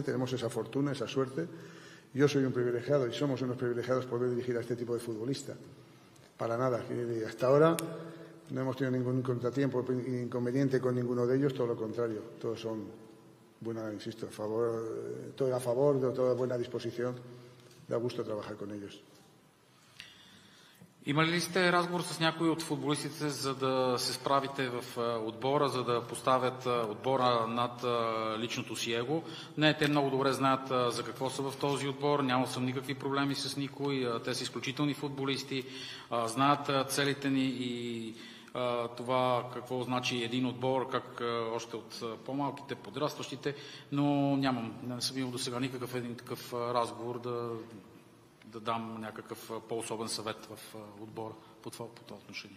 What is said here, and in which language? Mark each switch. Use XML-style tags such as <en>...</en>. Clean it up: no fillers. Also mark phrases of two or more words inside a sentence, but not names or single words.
<es>Tenemos esa fortuna, esa suerte. Yo soy un privilegiado y somos unos privilegiados por poder dirigir a este tipo de futbolista. Para nada. Hasta ahora no hemos tenido ningún contratiempo, inconveniente con ninguno de ellos, todo lo contrario. Todos son todo a favor, de toda buena disposición. Da gusto trabajar con ellos.</es> <bg>Имали ли сте разговор с някои от футболистите, за да се справите в отбора, за да поставят отбора над личното си его? Не, те много добре знаят за какво са в този отбор, няма съм никакви проблеми с никой, те са изключителни футболисти, знаят целите ни и това какво значи един отбор, как още от по-малките, подрастващите, но не съм имал до сега никакъв един такъв разговор да дам някакъв по-особен съвет в отбора по това отношение.</bg>